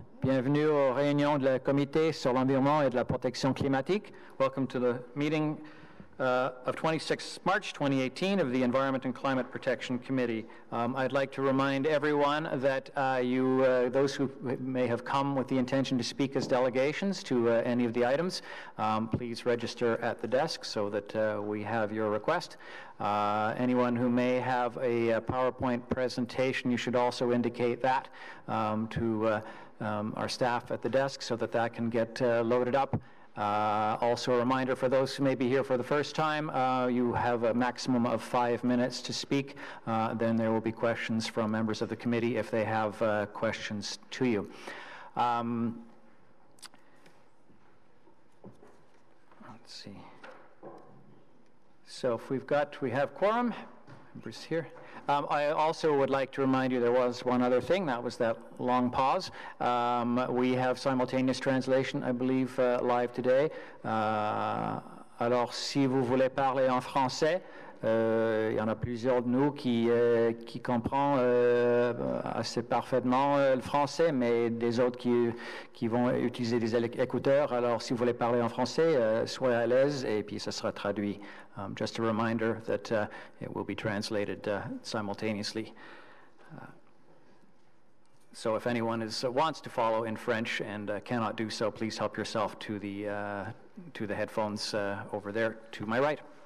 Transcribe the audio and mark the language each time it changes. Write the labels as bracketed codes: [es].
[fr] Bienvenue aux réunions de la Comité sur l'environnement et de la protection climatique. [en] Welcome to the meeting of 26 March 2018 of the Environment and Climate Protection Committee. I'd like to remind everyone that those who may have come with the intention to speak as delegations to any of the items, please register at the desk so that we have your request. Anyone who may have a PowerPoint presentation, you should also indicate that to our staff at the desk so that that can get loaded up. Also a reminder for those who may be here for the first time, you have a maximum of 5 minutes to speak. Then there will be questions from members of the committee if they have questions to you. Let's see. So if we have quorum, members here. I also would like to remind you there was one other thing, that was that long pause. We have simultaneous translation, I believe, live today. [fr] Alors, si vous voulez parler en français, il y en a plusieurs de nous qui comprennent assez parfaitement le français, mais des autres qui vont utiliser des écouteurs. Alors, si vous voulez parler en français, soyez à l'aise et puis ça sera traduit. [en] Just a reminder that it will be translated simultaneously. So if anyone wants to follow in French and cannot do so, please help yourself to the headphones over there to my right.